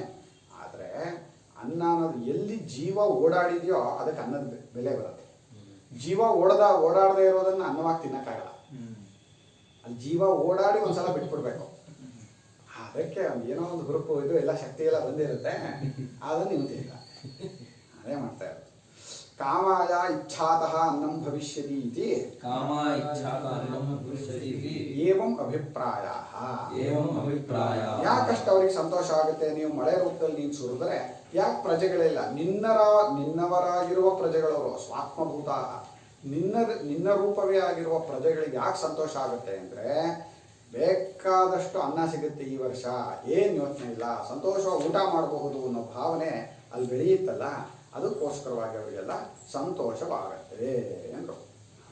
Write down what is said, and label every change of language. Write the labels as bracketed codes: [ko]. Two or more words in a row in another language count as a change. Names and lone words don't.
[kn] ಆದರೆ ಅನ್ನ ಅನ್ನೋದು ಎಲ್ಲಿ ಜೀವ ಓಡಾಡಿದೆಯೋ ಅದಕ್ಕೆ ಅನ್ನದ ಬೆಲೆ ಬರುತ್ತೆ. ಜೀವ ಓಡಾಡದೇ ಇರೋದನ್ನ ಅನ್ನವಾಗಿ ತಿನ್ನಕ್ಕಾಗಲ್ಲ. ಅಲ್ಲಿ ಜೀವ ಓಡಾಡಿ ಒಂದ್ಸಲ ಬಿಟ್ಬಿಡ್ಬೇಕು. ಅದಕ್ಕೆ ಏನೋ ಒಂದು ಹುರುಪು ಇದು ಎಲ್ಲ ಶಕ್ತಿ ಎಲ್ಲ ಬಂದಿರುತ್ತೆ, ಅದನ್ನು ನೀವು ತಿನ್ನ. ಅದೇ ಮಾಡ್ತಾ ಇರೋದು. [sa] ಕಾಮಾಯ ಇಚ್ಛಾತಃ ಅನ್ನಂ ಭವಿಷ್ಯತಿ ಇತಿ ಕಾಮ ಇಚ್ಛಾತಃ ಅನ್ನಂ ಭವಿಷ್ಯತಿ ಇತಿ ಏವಂ ಅಭಿಪ್ರಾಯಃ. [kn] ಯಾಕಷ್ಟು ಅವ್ರಿಗೆ ಸಂತೋಷ ಆಗುತ್ತೆ? ನೀವು ಮಳೆ ರೂಪದಲ್ಲಿ ನೀನು ಸುರಿದ್ರೆ ಯಾಕೆ ಪ್ರಜೆಗಳಿಲ್ಲ? ನಿನ್ನವರಾಗಿರುವ ಪ್ರಜೆಗಳವರು ಸ್ವಾತ್ಮಭೂತ, ನಿನ್ನ ರೂಪವೇ ಆಗಿರುವ ಪ್ರಜೆಗಳಿಗೆ ಯಾಕೆ ಸಂತೋಷ ಆಗುತ್ತೆ ಅಂದರೆ ಬೇಕಾದಷ್ಟು ಅನ್ನ ಸಿಗುತ್ತೆ ಈ ವರ್ಷ, ಏನು ಯೋಚನೆ ಇಲ್ಲ, ಸಂತೋಷವಾಗಿ ಊಟ ಮಾಡಬಹುದು ಅನ್ನೋ ಭಾವನೆ ಅಲ್ಲಿ ಬೆಳೆಯುತ್ತಲ್ಲ, ಅದಕ್ಕೋಸ್ಕರವಾಗಿ ಅವರಿಗೆಲ್ಲ ಸಂತೋಷವಾಗತ್ತೆ ಎಂದರು.